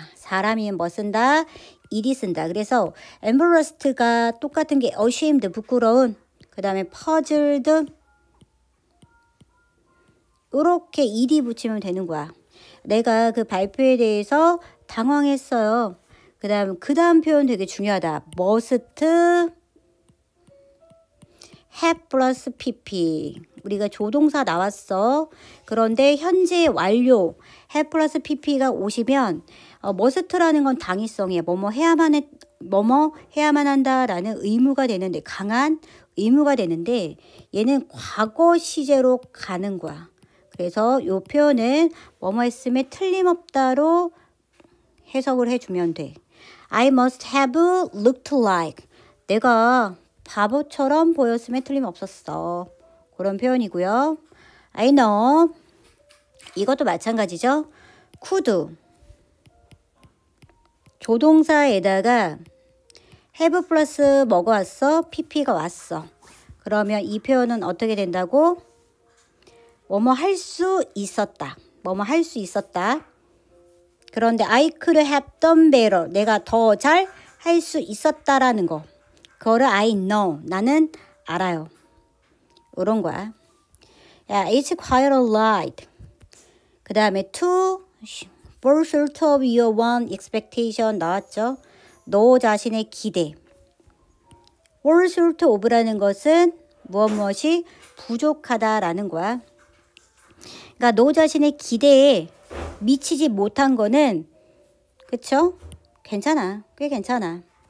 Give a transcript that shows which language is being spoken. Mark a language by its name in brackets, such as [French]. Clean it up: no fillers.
[Korean] 사람이면 뭐 쓴다? 일이 쓴다. 그래서 embarrassed가 똑같은 게 ashamed 부끄러운 그 다음에 puzzled 이렇게 일이 붙이면 되는 거야. 내가 그 발표에 대해서 당황했어요. 그 다음 표현 되게 중요하다. must have 플러스 pp. 우리가 조동사 나왔어. 그런데 현재 완료 have 플러스 pp가 오시면 must라는 건 당위성이야. 뭐뭐 해야만 한다라는 의무가 되는데 강한 의무가 되는데 얘는 과거 시제로 가는 거야. 그래서 이 표현은 뭐뭐 했음에 틀림없다로 해석을 해주면 돼. [English] I must have looked like. [Korean] 내가 바보처럼 보였음에 틀림없었어. 그런 표현이고요. [English] I know. [Korean] 이것도 마찬가지죠. could. 조동사에다가 have 플러스 뭐가 왔어? pp가 왔어. 그러면 이 표현은 어떻게 된다고? 뭐뭐 할 수 있었다. 뭐뭐 할 수 있었다. 그런데 [English] I could have done better. [Korean] 내가 더 잘 할 수 있었다라는 거. 그거를 [English] I know. [Korean] 나는 알아요. 이런 거야. [English] 야, it's quite a lot. [Korean] 그 다음에 [English] to fall short of your own expectation [Korean] 나왔죠. 너 자신의 기대. fall short of라는 것은 무엇이 부족하다라는 거야. 그러니까 너 자신의 기대에 미치지 못한 거는 그쵸? 괜찮아. 꽤 괜찮아.